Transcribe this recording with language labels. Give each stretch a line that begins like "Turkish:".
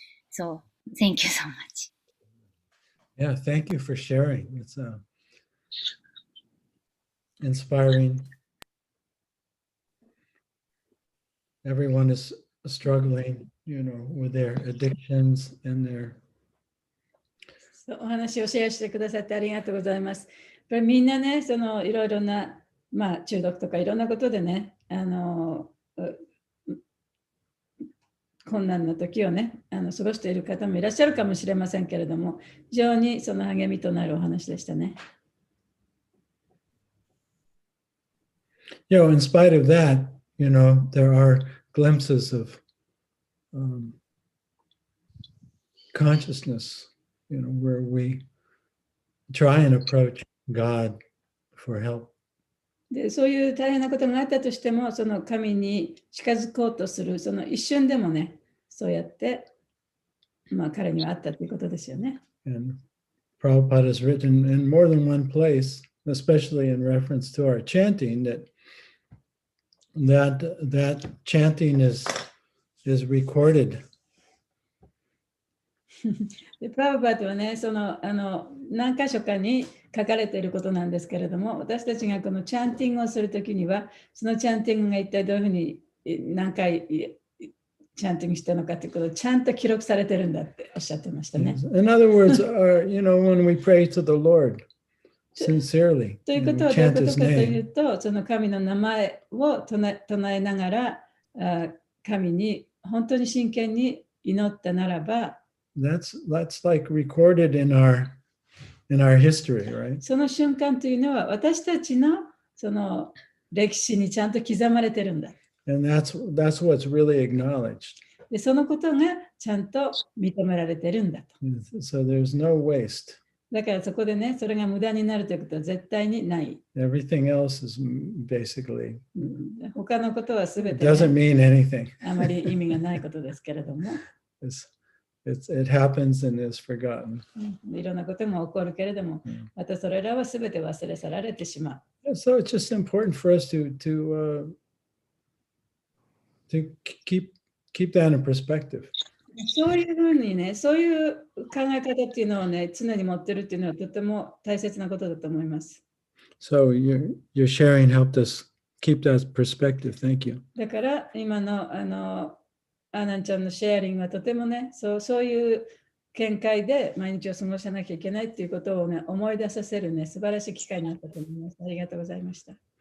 English: So thank you so much. Yeah, thank you for sharing. It's inspiring. Everyone is struggling, with their addictions and their...
Japanese: お話をシェアしてくださってありがとうございます。やっぱりみんなね、いろいろな、中毒とかいろんなことでね、困難な時をね、過ごしている方もいらっしゃるかもしれませんけれども、非常にその励みとなるお話でしたね。
English: in spite of that, there are glimpses of consciousness, where we try and approach God for help.
Japanese: でそういう大変なことがあったとしても、その神に近づこうとする、その一瞬でもね、そうやって、彼にはあったということですよね。
English: And Prabhupada has written in more than one place, especially in reference to our chanting, that chanting is recorded.
Japanese: でプラブパートはね、何箇所かに書かれていることなんですけれども、私たちがこのチャンティングをするときには、そのチャンティングが一体どういうふうに何回チャンティングしたのかということをちゃんと記録されてるんだっておっしゃってましたね。
English: In other words, when we pray to the Lord sincerely,
Japanese: ということはどういうことかというと、その神の名前を唱えながら、神に本当に真剣に祈ったならば、
English: That's like recorded in our history, right?
Japanese: その瞬間というのは私たちのその歴史にちゃんと刻まれてるんだ。
English: And that's what's really acknowledged.
Japanese: でそのことがちゃんと認められてるんだと。
English: So there's no waste.
Japanese: だからそこでね、それが無駄になるということは絶対にない。
English: Everything else is basically
Japanese: 他のことはすべて、
English: doesn't mean anything.
Japanese: あまり意味がないことですけれども。
English: It happens and is forgotten.
Japanese: いろんなことが起こるけれども、またそれらはすべて忘れ去られてしまう。
English: So it's just important for us to keep that in perspective.
Japanese: そういうふうにね、そういう考え方っていうのをね、常に持ってるっていうのはとても大切なことだと思います。
English: So your sharing helped us keep that perspective. Thank you.
Japanese: だから今のアナンちゃんのシェアリングはとてもね、そういう見解で毎日を過ごさなきゃいけないっていうことをね、思い出させるね、素晴らしい機会になったと思います。ありがとうございました。